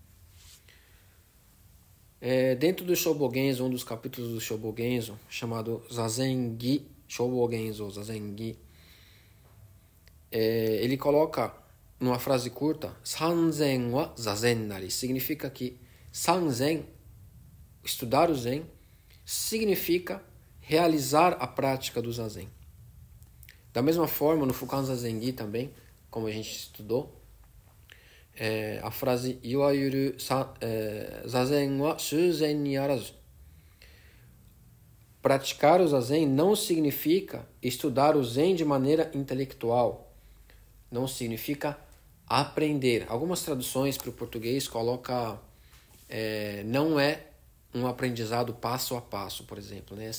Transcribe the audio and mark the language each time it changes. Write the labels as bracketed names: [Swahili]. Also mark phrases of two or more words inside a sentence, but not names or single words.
[Portuguese] Dentro do Shobogenzo, um dos capítulos do Shobogenzo, chamado Zazen-gi, Shobogenzo, Zazen-gi, ele coloca numa frase curta, [Japanese] 参禅は坐禅なり, [Portuguese] significa que Sanzen, estudar o Zen, significa realizar a prática do Zazen. Da mesma forma, no Fukan Zazen-gi também, como a gente estudou, a frase [Japanese] 所謂坐禅は習禅にあらず. [Portuguese] Praticar o Zazen não significa estudar o Zen de maneira intelectual. Não significa aprender. Algumas traduções para o português colocam não é um aprendizado passo a passo, por exemplo, né?